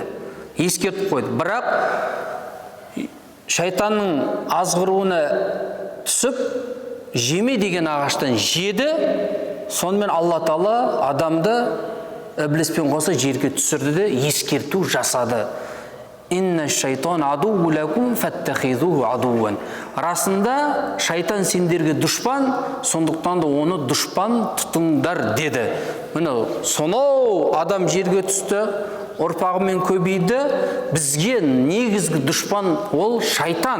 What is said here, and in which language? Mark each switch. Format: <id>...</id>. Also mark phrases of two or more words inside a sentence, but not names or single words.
<kk>Ескертіп қойды. Бірақ шайтанның азғыруына түсіп, жеме деген ағаштан жеді. Сонымен Алла Тағала адамды ібліспен қоса жерге түсірді де ескерту жасады.</kk> <ar>إن الشيطان عدو لكم فاتخذوه عدوا.</ar> <kk>Расында шайтан сендерге дұшпан, сондықтан да оны дұшпан тұтыңдар деді. Міне сонау адам жерге түсті, ұрпағымен көбейді. Бізге негізгі дұшпан ол шайтан.</kk>